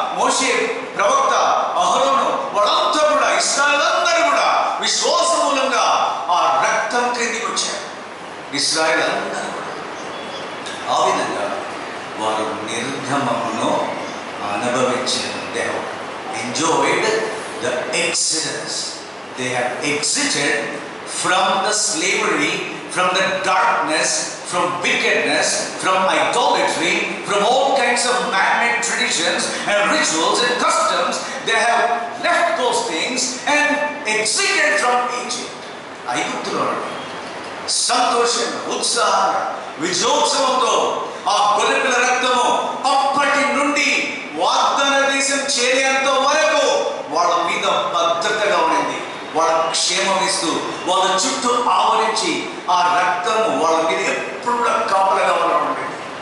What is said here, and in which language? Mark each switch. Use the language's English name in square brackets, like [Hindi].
[Telugu] మోషే ప్రవక్త, అహరోను, వాళ్ళంతా కూడా ఇశ్రాయేలందరూ కూడా విశ్వాస మూలంగా ఆ రక్తం క్రిందికి వచ్చారు. ఇశ్రాయేల్ అందరూ కూడా ఆ విధంగా వారు నిర్గమమును అనుభవించారు. [English] They have enjoyed the exodus. They have exited from the slavery, from the darkness, from wickedness, from idolatry, from all kinds of man-made traditions and rituals and customs. They have left those things and exited from Egypt. [Telugu] ఐగుప్తులో సంతోషంగా, ఉత్సాహంగా, విజయోత్సవంతో ఆ గొర్రెపిల్ల రక్తము అప్పటి నుండి వాగ్దాన దేశం చేరేంత వరకు వాళ్ళ మీద భద్రతగా ఉండింది. వాళ్ళ క్షేమం ఇస్తూ వాళ్ళ చుట్టూ ఆవరించి ఆ రక్తము వాళ్ళ మీద ఎప్పుడు కూడా కాపలగా ఉండేది.